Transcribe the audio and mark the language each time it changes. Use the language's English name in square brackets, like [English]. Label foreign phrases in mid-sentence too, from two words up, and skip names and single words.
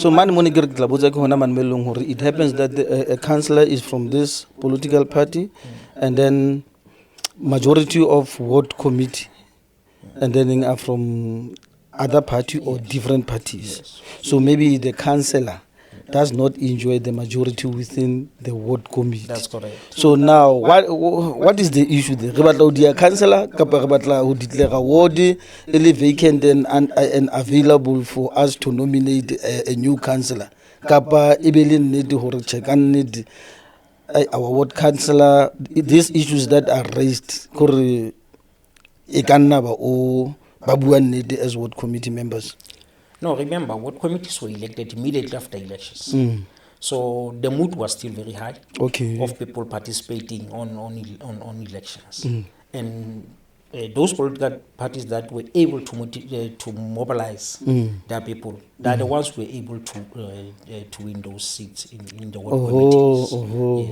[English] So it happens that a councillor is from this political party, and then majority of ward committee, and then are from other party or different parties. Yes. So maybe the councillor does not enjoy the majority within the ward committee. That's correct. So now, what is the issue there? [Southern Sotho] Re batla ho dia councillor kapa re batla ho [English] declare ward [Southern Sotho] e le [English] vacant and available for us to nominate a new councillor. [Southern Sotho] Kapa e be le nnete hore che ka nnete [English] our ward councillor, these issues that are raised [Southern Sotho] kore e ka nna ba o ba bua nnete [English] as ward committee members. No, remember, ward committees were elected immediately after elections. So the mood was still very high of people participating on elections. And those political parties that were able to mobilize their people, they are the ones who were able to win those seats in the ward committees.